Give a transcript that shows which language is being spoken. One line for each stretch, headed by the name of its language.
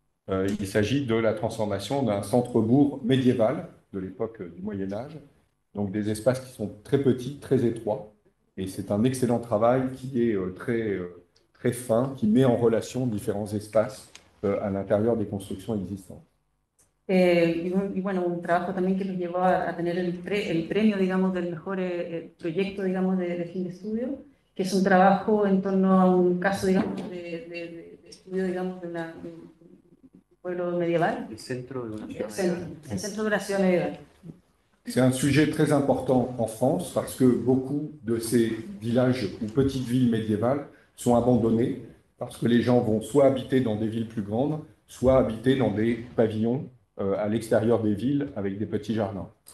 French: Il s'agit de la transformation d'un centre-bourg médiéval de l'époque du Moyen-Âge, donc des espaces qui sont très petits, très étroits. Et c'est un excellent travail qui est très fin, qui met en relation différents espaces à l'intérieur des constructions existantes.
Spanish: Y bueno, un trabajo también que nos llevó a tener el premio, digamos, del mejor proyecto, digamos, de fin de estudio, que es un trabajo en torno a un caso, digamos, de estudio, digamos, de un pueblo medieval. El centro de una El centro de una ciudad medieval.
French: C'est un sujet très important en France parce que beaucoup de ces villages ou petites villes médiévales sont abandonnés parce que les gens vont soit habiter dans des villes plus grandes, soit habiter dans des pavillons à l'extérieur des villes avec des petits jardins.